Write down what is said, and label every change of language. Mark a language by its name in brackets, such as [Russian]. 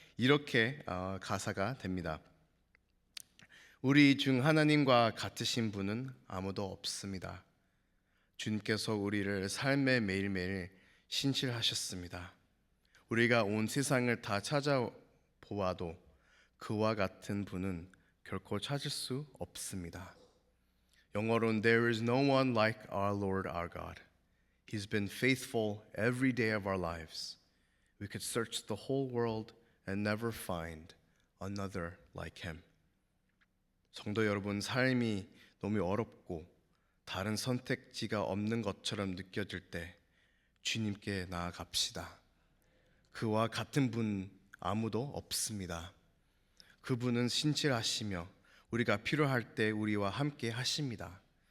[Korean] 이렇게 가사가 됩니다. 우리 중 하나님과 같으신 분은 아무도 없습니다. 주님께서 우리를 삶의 매일매일 신실하셨습니다. 우리가 온 세상을 다 찾아보아도 그와 같은 분은 결코 찾을 수 없습니다. 영어로는 [English] There is no one like our Lord our God. He's been faithful every day of our lives. We could search the whole world and never find another like him. [Korean] 성도 여러분, 삶이 너무 어렵고 다른 선택지가 없는 것처럼 느껴질 때 주님께 나아갑시다. 그와 같은 분 아무도 없습니다. 그분은 신실하시며 우리가 필요할 때 우리와 함께 하십니다.